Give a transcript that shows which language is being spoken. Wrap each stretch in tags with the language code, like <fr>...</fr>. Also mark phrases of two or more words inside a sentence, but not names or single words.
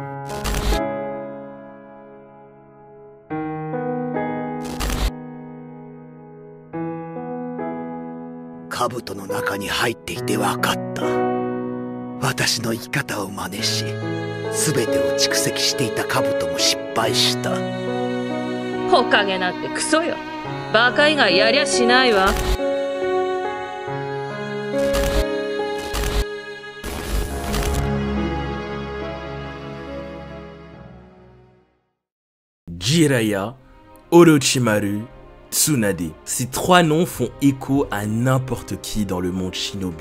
<ja>兜の中に入っていて分かった。私の生き方を真似し、全てを蓄積していた兜も失敗した。ほかげなんてクソよ。バカ以外やりゃしないわ。</ja> <fr>Jiraiya, Orochimaru, Tsunade. Ces trois noms font écho à n'importe qui dans le monde shinobi.</fr>